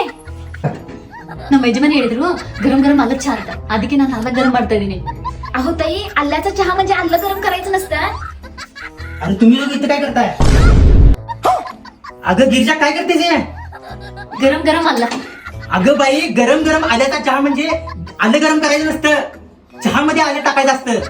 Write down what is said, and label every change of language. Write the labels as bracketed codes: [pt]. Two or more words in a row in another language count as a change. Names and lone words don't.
[kn] ನಮ್ಮ ಯಜಮಾನಿ ಹೇಳಿದ್ರು [mr] गरम गरम आलं चहा [kn] ಅಂತ ಅದಕ್ಕೆ ನಾನು ಅಲ್ಲ गरम ಮಾಡ್ತಾ ಇದೀನಿ. [mr] अहो ताई आल्याचा चहा म्हणजे आलं गरम करायचं नसतं. आणि तुम्ही लोक इथं काय करताय? अगं गिरिजा काय करतेस हे? गरम गरम आलं. अगं बाई गरम गरम आल्याचा चहा म्हणजे आलं गरम करायचं नसतं, चहामध्ये आलं टाकायचं असतं.